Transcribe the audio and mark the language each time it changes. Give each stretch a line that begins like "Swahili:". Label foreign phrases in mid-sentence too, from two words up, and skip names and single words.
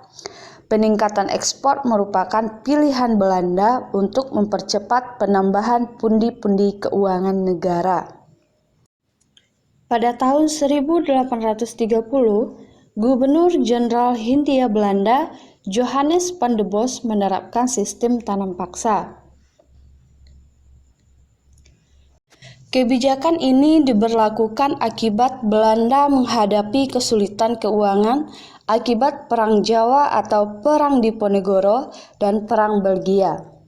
Indonesian: Peningkatan ekspor merupakan pilihan Belanda untuk mempercepat penambahan pundi-pundi keuangan negara. Pada tahun 1830, Gubernur Jenderal Hindia Belanda, Johannes van de Bos menerapkan sistem tanam paksa. Kebijakan ini diberlakukan akibat Belanda menghadapi kesulitan keuangan akibat Perang Jawa atau Perang Diponegoro dan Perang Belgia.